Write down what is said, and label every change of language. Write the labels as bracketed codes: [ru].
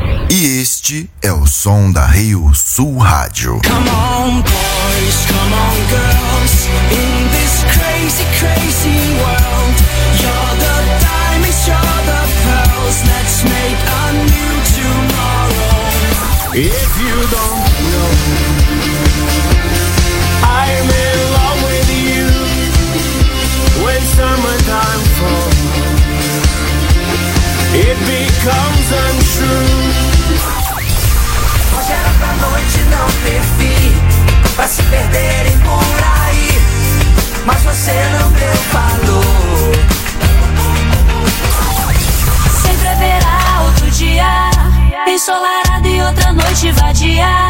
[pt] E este é o som da Rio Sul Rádio. [en] Come on, boys, come on, girls. In this crazy, crazy world. You're the diamonds, you're the pearls. Let's make a new tomorrow. If you don't know, I'm in love with you. When summertime falls, it becomes untrue. [pt] Noite não ter fim, pra se perderem por aí, mas você não deu valor. Sempre haverá outro dia, ensolarado e outra noite vadia.